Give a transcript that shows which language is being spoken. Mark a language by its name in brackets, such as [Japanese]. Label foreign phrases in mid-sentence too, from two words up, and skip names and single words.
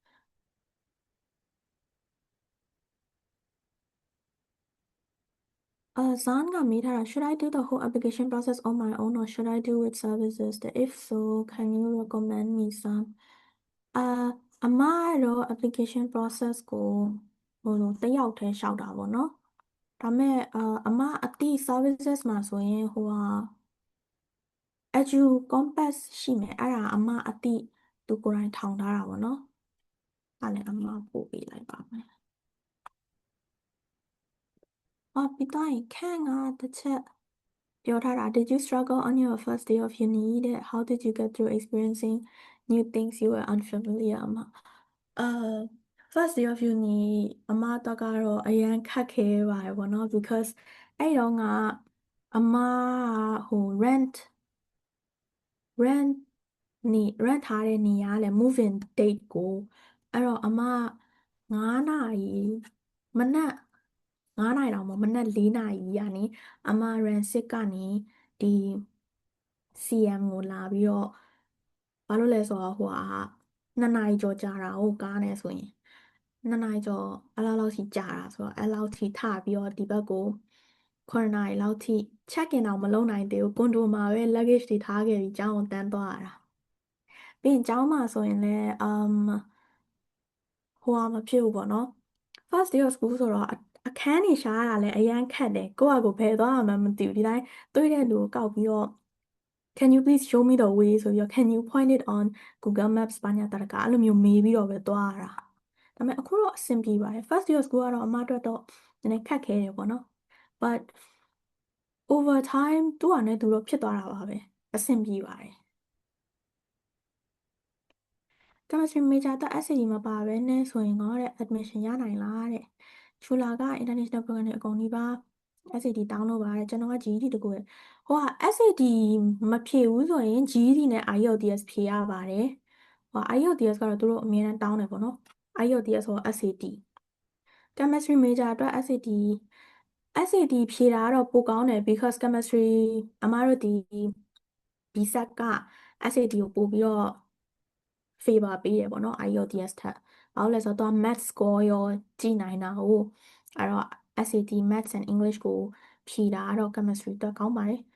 [Burmese] Zan ကမေးထားတာ [English] should I do the whole application process on my own or should I do with services if so can you recommend me some [Burmese] အမကတော့ application process ကိုတစ်ယောက်တည်းရှောက်တာပေါ့နော်ဒါပေမဲ့အမအတိ services မှာဆိုရင် Edu Compass ရှိမယ်အဲ့ဒါအမအတိသူကိုယ်တိုင်ထောင်ထားတာပေါ့နော်အဲ့လည်းအမပို့ပေးလိုက်ပါမယ် ပြီးတော့ခန့်ကတစ်ချက်ပြောထားတာ [English] Did you struggle on your first day of uni [Burmese] တဲ့ [English] How did you get through experiencing new things you were unfamiliar [Burmese] အမ [English] first day of uni [Burmese] အမတော့ကတော့အရန်ခက်ခဲပါတယ်ပေါ့နော် because အဲ့တော့ကအမrent ထားတဲ့နေရာလေ [English] move-in date [Burmese] ကိုအဲ့တော့အမ9နာရီမနက်9နာရီတောင်မနက်4နာ ရီကနေအမ Ransit ကနေဒီ CM ကိုလာပြီးတော့ဘာလို့လဲဆိုတော့2နာရီကျော်ကြာတာဟုတ်ကားနဲ့ဆိုရင်2နာရီကျော်အဲ့လောက်ထိကြာတာဆိုတော့အဲ့လောက်ထိထပြီးတော့ဒီဘက်ကို9နာရီလောက်ထိ [English] check in [Burmese] အောင်မလုပ်နိုင်သေးဘူးကွန်ဒိုမှာပဲ luggage တွေထားခဲ့ပြီးကျောင်းကိုတန်းသွားရတာပြီးရင်ကျောင်းမှာဆိုရင်လည်း မဖြစ်ဘူးပေါ့နော် [English] first day of school [Burmese] ဆိုတော့အခန်းတွေရှာရတာလည်းအရန်ခက်တယ်ကိုယ့်အကိုဘယ်သွားမှမသိဘူးဒီတိုင်းတွေ့တဲ့လူကိုကောက်ပြီးတော့ [English] can you please show me the way [Burmese] ဆိုပြီးတော့ [English] can you point it on Google Maps [Burmese] ဘာညာတရကအဲ့လိုမျိုးမေးပြီးတော့ပဲသွားရတာဒါပေမဲ့အခုတော့အဆင်ပြေပါတယ် [English] first day of school [Burmese] ကတော့အမအတွက်တော့နည်းနည်းခက်ခဲတယ်ပေါ့နော် [English] but over time [Burmese] သူ့ဟာနဲ့သူတော့ဖြစ်သွားတာပါပဲအဆင်ပြေပါတယ် [English] chemistry major [Burmese] တော့ SAT မပါဘဲနဲ့ဆိုရင်တော့admission ရနိုင်လားတဲ့ချူလာက [English] international program [Burmese] တွေအကုန်နီးပါး SAT တောင်းလို့ ပါတဲ့ကျွန်တော်က GED တကူရSAT မဖြေဘူးဆိုရင် GED နဲ့ IELTS ဖြေရပါတယ်IELTS ကတော့သူတို့အမြဲတမ်းတောင်းတယ်ပေါ့နော် IELTS ဆို SAT [English] chemistry major [Burmese] အတွက် SAT ဖြေတာကတော့ပိုကောင်းတယ် because chemistry အမတို့ဒီ BSAT က SAT ကိုပို့ပြီးတော့ favor ပေးတယ်ပေါ့နော် IELTS ထက်ဘာလို့လဲဆိုတော့ [English] math score [Burmese] ရောကြည့်နိုင်တာကိုအဲ့တော့ [English] SAT maths and English [Burmese] ကိုဖြေတာကတော့ chemistry အတွက်ကောင်းပါတယ်